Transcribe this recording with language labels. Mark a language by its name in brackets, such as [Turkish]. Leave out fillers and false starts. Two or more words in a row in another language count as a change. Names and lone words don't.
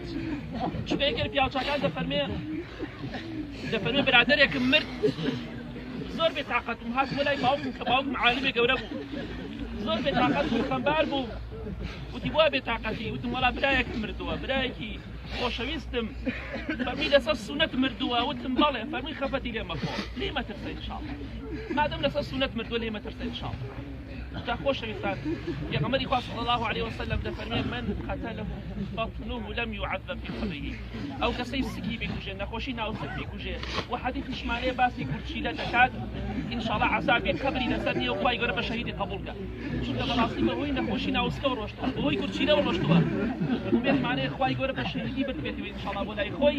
[Central Kurdish] چونکە یەکێک پیاوچاکان دەفەرمێ برادەرێکم مرد زۆر بێتاقەتم هات بۆ لای باوکم کە باوکم عالمێ گەورە بوو زۆر بێتاقەت بوو خەمبار بوو وتی بۆ بێتاقەتی وتم وەڵا برایەکم مردووە برایەکی خۆشەویستم فەرمی لەسەر سونەت مردووە وتم بەڵێ فەرمی خەفەتی لێ مەخۆ لێ مەترسە ئینشاڵڵا مادەم لەسەر سونەت مردووە لێ مەترسە ئینشاڵڵا. جا خۆشەویستان پێغەمبەری خوا [Arabic] صلی الله علیه وسلم [Central Kurdish] دەفەرمێ [Arabic] من قتله بطنه لم يعذب في قبره [Central Kurdish] ئەو کەسەی سکی بکوژێ نەخۆشی ناوسک بکوژێ و حەدیثیشمانەیە باسی کورچیلە دەکات ئینشاڵڵا عەزابی قەبری لەسەر نییە و خوای گەورە بە شەهیدی قبوڵکە چونکە بەڕاستی بەهۆی نەخۆشی ناوسکە ڕۆشتووە بەهۆی کورچیلەوە ڕۆشتووە ومێتمانەیە خوای گەورە بە شەهیدی بتبێتەوە ئینشاڵڵا بۆ لای خۆی.